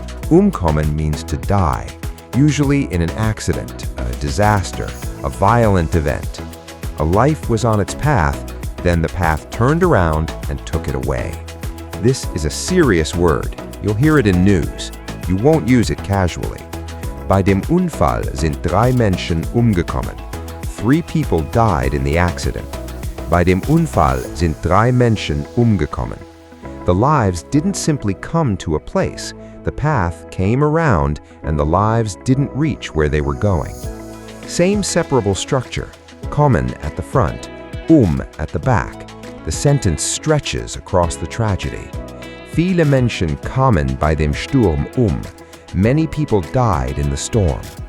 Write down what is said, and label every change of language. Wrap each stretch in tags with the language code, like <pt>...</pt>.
<en>Umkommen means to die, usually in an accident, a disaster, a violent event. A life was on its path, then the path turned around and took it away. This is a serious word. You'll hear it in news. You won't use it casually.</en> <de>Bei dem Unfall sind 3 Menschen umgekommen.</de> <en>3 people died in the accident.</en> <de>Bei dem Unfall sind 3 Menschen umgekommen.</de> <en>The lives didn't simply come to a place. The path came around and the lives didn't reach where they were going. Same separable structure. Kommen at the front, at the back. The sentence stretches across the tragedy.</en> <de>Viele Menschen kamen bei dem Sturm</de> <en>Many people died in the storm.</en>